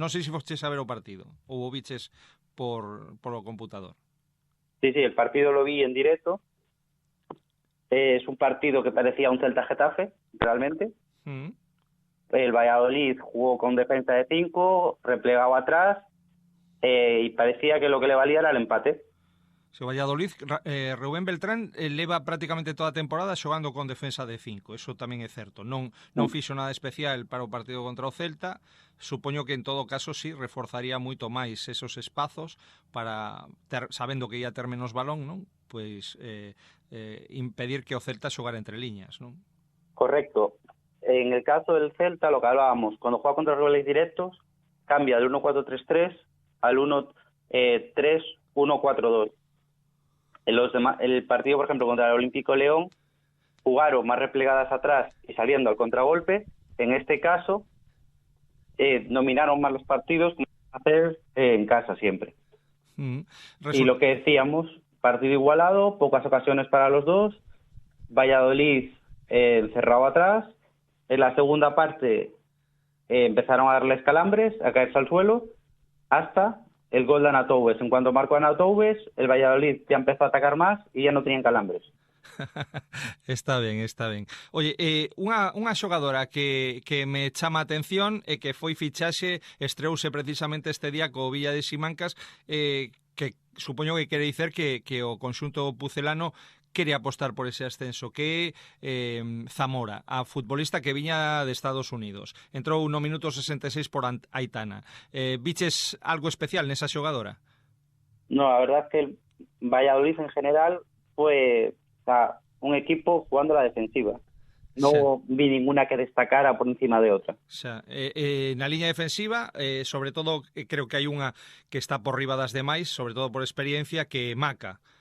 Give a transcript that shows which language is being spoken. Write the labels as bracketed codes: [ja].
[gl] Non sei se fostes a ver o partido ou o viches polo computador. [es] Sí, el partido lo vi en directo. Es un partido que parecía un Celta-Getafe, realmente. El Valladolid jugó con defensa de 5, replegado atrás, y parecía que lo que le valía era el empate. [gl] O Valladolid, Rubén Beltrán leva prácticamente toda a temporada xogando con defensa de 5, eso tamén é certo. Non fixo nada especial para o partido contra o Celta. Supoño que en todo caso sí reforzaría moito máis esos espazos para, sabendo que ia ter menos balón, non? Pois impedir que o Celta xogara entre liñas, non? Correcto. [es] En el caso del Celta, lo que hablábamos, cuando juega contra rivales directos, cambia del 1-4-3-3 al 1-3-1-4-2. El partido, por ejemplo, contra el Olímpico León, jugaron más replegadas atrás y saliendo al contragolpe. En este caso, dominaron más los partidos, como hacer en casa siempre. Y lo que decíamos, partido igualado, pocas ocasiones para los dos, Valladolid encerrado atrás. En la segunda parte empezaron a darles calambres, a caerse al suelo, hasta el gol de Anatoubes. En cuanto marcó Anatoubes, el Valladolid ya empezó a atacar más y ya no tenían calambres. [gl] Está ben. Oye, unha xogadora que me chama a atención e que foi fichaxe, estreouse precisamente este día co Villa de Simancas, que supoño que quere dicer que o conxunto pucelano quere apostar por ese ascenso, que Zamora, a futbolista que viña de Estados Unidos. Entrou no minuto 66 por Aitana. Viches algo especial nesa xogadora? [es] No, la verdad es que el Valladolid en general fue un equipo jugando a la defensiva. No vi ninguna que destacara por encima de otra. [gl] Na liña defensiva, sobre todo, creo que hai unha que está por riba das demais, sobre todo por experiencia, que Maca.